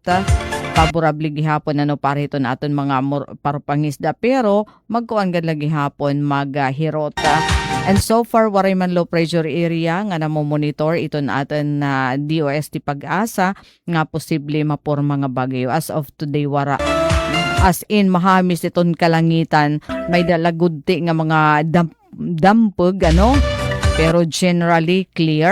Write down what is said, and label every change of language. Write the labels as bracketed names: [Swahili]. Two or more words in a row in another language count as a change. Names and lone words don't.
[Waray] Paborabli gihapon ano para iton aton mga parupangisda pero magkuan gad lagi hapon maghirota. [English] And so far, [Waray] waray man [English] low pressure area [Waray] nga namomonitor iton aton na DOST Pag-asa nga posible maporma nga bagyo. [English] As of today, wara. As in, [Waray] mahamis iton kalangitan. May dalagudti nga mga dampog, ano? Pero [English] generally clear.